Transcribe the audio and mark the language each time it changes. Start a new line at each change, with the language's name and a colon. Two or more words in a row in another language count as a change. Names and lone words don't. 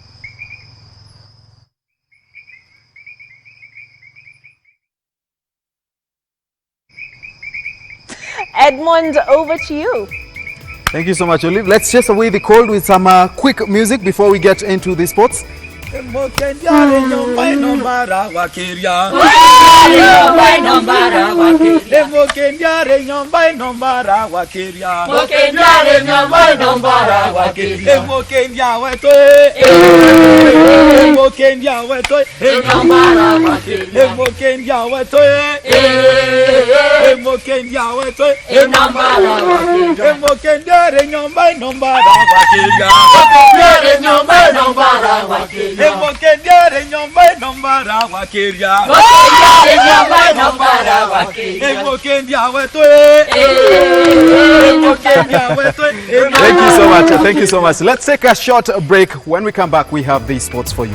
English: Edmond, over to you. Thank you so much, Olive. Let's chase away the cold with some quick music before we get into the sports.
Gusii: Mokendiare nyomba inombara wakiria. Mokendiare nyomba inombara wakiria. Mokendiare nyomba inombara wakiria. Mokendia weto. Mokendia weto. Inombara wakiria. Mokendia weto. Mokendia weto. Inombara wakiria. Mokendiare nyomba inombara wakiria. Mokendiare nyomba inombara wakiria. Mokendiare nyomba inombara wakiria. Mokendiare nyomba inombara wakiria. Mokendia weto.
English: Thank you so much. Thank you so much. Let's take a short break. When we come back, we have these sports for you.